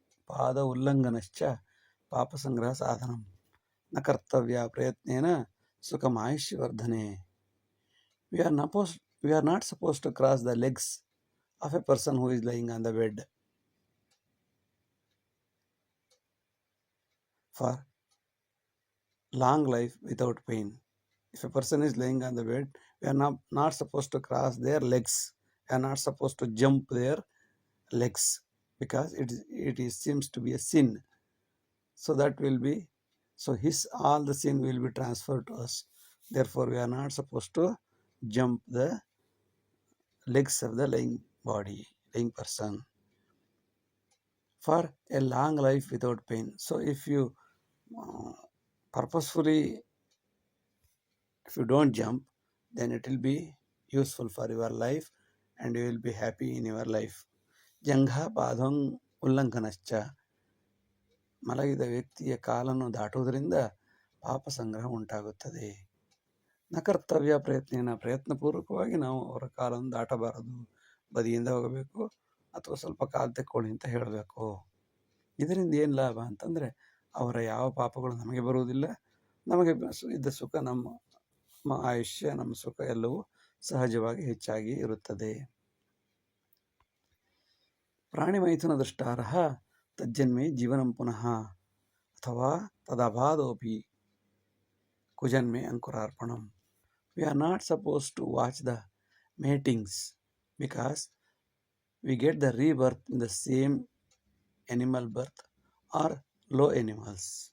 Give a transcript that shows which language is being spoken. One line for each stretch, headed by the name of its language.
Sanskrit: ಪಾದ ಉಲ್ಲಂಘನಶ್ಚ ಪಾಪ ಸಂಗ್ರಹ ಸಾಧನಂ ನ ಕರ್ತವ್ಯ ಪ್ರಯತ್ನೇನ ಸುಖಮಾಯುಷ್ಯವರ್ಧನೆ.
English: We are not supposed to cross the legs of a person who is lying on the bed for long life without pain. If a person is lying on the bed, we are not supposed to cross their legs. We are not supposed to jump their legs because it seems to be a sin. So that will be, all the sin will be transferred to us. Therefore, we are not supposed to jump the legs of the lying person for a long life without pain. So if you purposefully, if you don't jump, then it will be useful for your life and you will be happy in your life.
Sanskrit: ಜಂಘಾ ಪಾದಂ ಉಲ್ಲಂಘನಶ್ಚ,
Kannada: ಮಲಗಿದ ವ್ಯಕ್ತಿಯ ಕಾಲನ್ನು ದಾಟುವುದರಿಂದ ಪಾಪ ಸಂಗ್ರಹ ಉಂಟಾಗುತ್ತದೆ.
Sanskrit: ನ ಕರ್ತವ್ಯ ಪ್ರಯತ್ನೇನ,
Kannada: ಪ್ರಯತ್ನಪೂರ್ವಕವಾಗಿ ನಾವು ಅವರ ಕಾಲನ್ನು ದಾಟಬಾರದು, ಬದಿಯಿಂದ ಹೋಗಬೇಕು ಅಥವಾ ಸ್ವಲ್ಪ ಕಾಲು ತೆಕ್ಕೊಳ್ಳಿ ಅಂತ ಹೇಳಬೇಕು. ಇದರಿಂದ ಏನು ಲಾಭ ಅಂತಂದರೆ ಅವರ ಯಾವ ಪಾಪಗಳು ನಮಗೆ ಬರುವುದಿಲ್ಲ, ನಮಗೆ ಇದ್ದ ಸುಖ, ನಮ್ಮ ಆಯುಷ್ಯ, ನಮ್ಮ ಸುಖ ಎಲ್ಲವೂ ಸಹಜವಾಗಿ ಹೆಚ್ಚಾಗಿ ಇರುತ್ತದೆ.
Sanskrit: ಪ್ರಾಣಿಮೈಥುನ ದೃಷ್ಟಾರಃ ತಜ್ಜನ್ಮೇ ಜೀವನಂ ಪುನಃ ಅಥವಾ ತದಭಾದೋಪಿ ಕುಜನ್ಮೇ ಅಂಕುರಾರ್ಪಣಂ.
English: We are not supposed to watch the matings because we get the rebirth in the same animal birth or low animals.